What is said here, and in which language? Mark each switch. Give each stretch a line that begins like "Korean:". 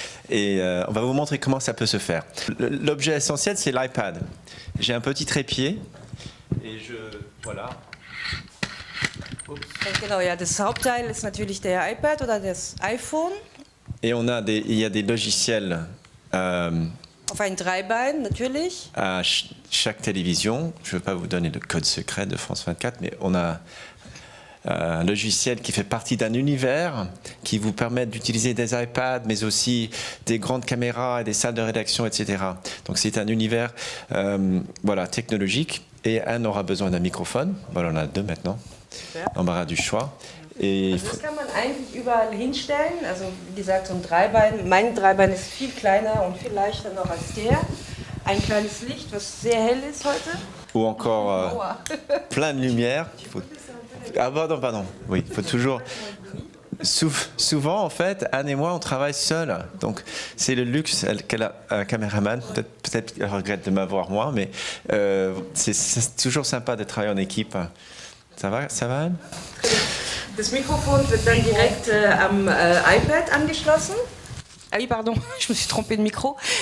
French: Et on va vous montrer comment ça peut se faire. L'objet essentiel, c'est l'iPad. J'ai un petit trépied et voilà.
German: Genau, ja, das Hauptteil ist natürlich der iPad oder das iPhone.
French: Et il y a des logiciels.
German: Auf ein Dreibein, natürlich.
French: À chaque télévision, je ne veux pas vous donner le code secret de France 24, mais on a un logiciel qui fait partie d'un univers qui vous permet d'utiliser des iPads, mais aussi des grandes caméras et des salles de rédaction, etc. Donc c'est un univers voilà, technologique. Et Anne aura besoin d'un microphone. Voilà, on en a deux maintenant. Embarras du choix.
German: Also das kann man eigentlich überall hinstellen. Also wie gesagt, so ein Dreibein. Mein Dreibein ist viel kleiner und viel leichter noch als der. Ein kleines Licht, was sehr hell ist heute.
French: Ou encore plein de lumière. Ah pardon. Oui, il faut toujours. Souvent, en fait, Anne et moi, on travaille seuls. Donc, c'est le luxe qu'elle a un caméraman. Peut-être qu'elle regrette de m'avoir moi, mais c'est toujours sympa de travailler en équipe. Ça va, Anne?
German: Das Mikrofon wird dann direkt am iPad angeschlossen.
French: Ah oui, pardon, je me suis trompée de micro.